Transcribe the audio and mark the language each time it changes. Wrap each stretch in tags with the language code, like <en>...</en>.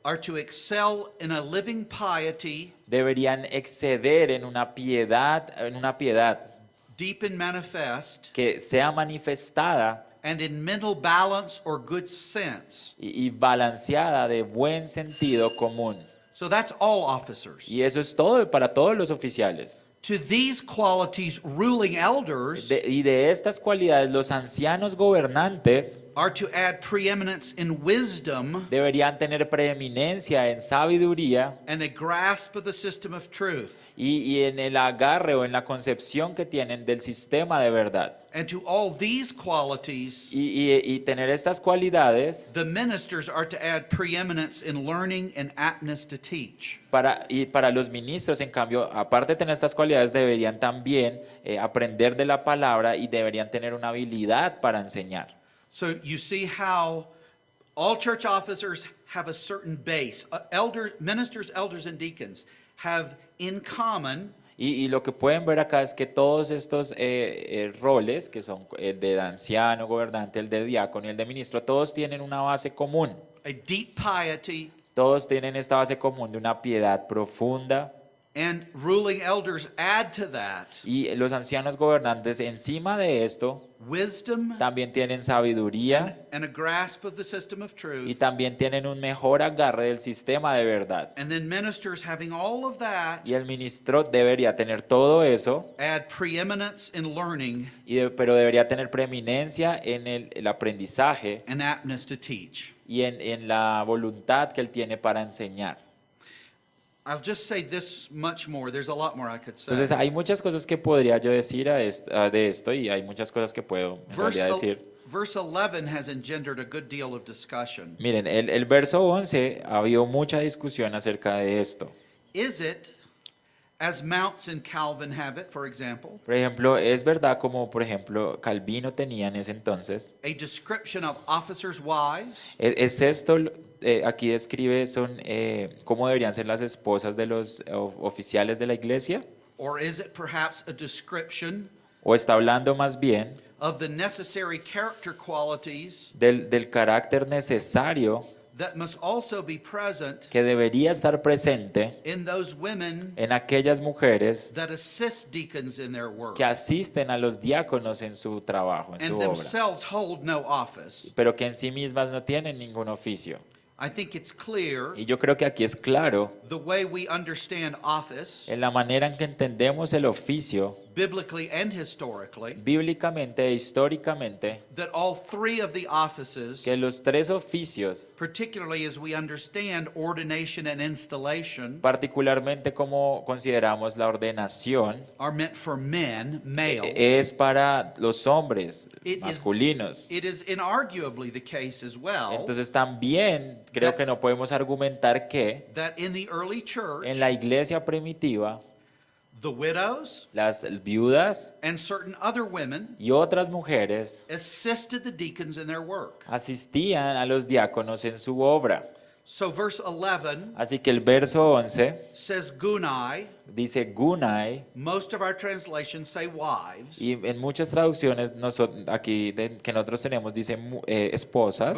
<en>are to excel in a living piety,</en> <es>deberían exceder en una piedad</es> <en>deep and manifest,</en> <es>que sea manifestada</es> <en>and in mental balance or good sense.</en> <es>y balanceada de buen sentido común.</es> <en>So that's all officers.</en> <es>Y eso es todo para todos los oficiales.</es> <en>To these qualities, ruling elders</en> <es>Y de estas cualidades, los ancianos gobernantes</es> <en>are to add preeminence in wisdom</en> <es>deberían tener preeminencia en sabiduría</es> <en>and a grasp of the system of truth.</en> <es>y en el agarre o en la concepción que tienen del sistema de verdad.</es> <en>And to all these qualities,</en> <es>Y tener estas cualidades</es> <en>the ministers are to add preeminence in learning and aptness to teach.</en> <es>y para los ministros, en cambio, aparte de tener estas cualidades, deberían también aprender de la palabra y deberían tener una habilidad para enseñar.</es> <en>So you see how all church officers have a certain base. Ministers, elders, and deacons have in common</en> <es>Y lo que pueden ver acá es que todos estos roles, que son el de anciano, gobernante, el de diácono y el de ministro, todos tienen una base común.</es> <en>a deep piety,</en> <es>Todos tienen esta base común de una piedad profunda.</es> <en>and ruling elders add to that</en> <es>Y los ancianos gobernantes encima de esto</es> <en>wisdom</en> <es>también tienen sabiduría</es> <en>and a grasp of the system of</en> <es>y</es> <en>truth.</en> <es>también tienen un mejor agarre del sistema de verdad.</es> <en>And then ministers having all of that</en> <es>Y el ministro debería tener todo eso,</es> <en>add preeminence in learning</en> <es>pero debería tener preeminencia en el aprendizaje</es> <en>and aptness to teach.</en> <es>y en la voluntad que él tiene para enseñar.</es> <en>I'll just say this much more. There's a lot more I could say.</en> <es>Entonces hay muchas cosas que podría yo decir de esto y hay muchas cosas que puedo en realidad decir.</es> <en>Verse 11 has engendered a good deal of discussion.</en> <es>Miren, el verso 11 ha habido mucha discusión acerca de esto.</es> <en>Is it, as Mounts and Calvin have it, for example,</en> <es>Por ejemplo, es verdad como por ejemplo Calvino tenía en ese entonces.</es> <en>a description of officers' wives?</en> <es>Es esto, aquí describe cómo deberían ser las esposas de los oficiales de la iglesia,</es> <en>Or is it perhaps a description</en> <es>o está hablando más bien</es> <en>of the necessary character qualities</en> <es>del carácter necesario</es> <en>that must also be present</en> <es>que debería estar presente</es> <en>in those women</en> <es>en aquellas mujeres</es> <en>that assist deacons in their work</en> <es>que asisten a los diáconos en su trabajo, en su</es> <en>and</en> <es>obra,</es> <en>themselves hold no office?</en> <es>pero que en sí mismas no tienen ningún oficio.</es> <en>I think it's clear</en> <es>Y yo creo que aquí es claro,</es> <en>the way we understand office,</en> <es>en la manera en que entendemos el oficio,</es> <en>biblically and historically,</en> <es>bíblicamente e históricamente,</es> <en>that all three of the offices,</en> <es>que los tres oficios,</es> <en>particularly as we understand ordination and installation,</en> <es>particularmente como consideramos la ordenación,</es> <en>are meant for men, males.</en> <es>es para los hombres</es> <en>It is-</en> <es>masculinos.</es> <en>It is inarguably the case as well</en> <es>Entonces también creo que no podemos argumentar que</es> <en>that in the early church,</en> <es>en la iglesia primitiva</es> <en>the widows</en> <es>las viudas</es> <en>and certain other women</en> <es>y otras mujeres</es> <en>assisted the deacons in their work.</en> <es>asistían a los diáconos en su obra.</es> <en>So verse 11</en> <es>Así que el verso 11</es> <en>says gunai.</en> <es>dice gunai,</es> <en>Most of our translations say wives.</en> <es>y en muchas traducciones aquí que nosotros tenemos dice esposas,</es>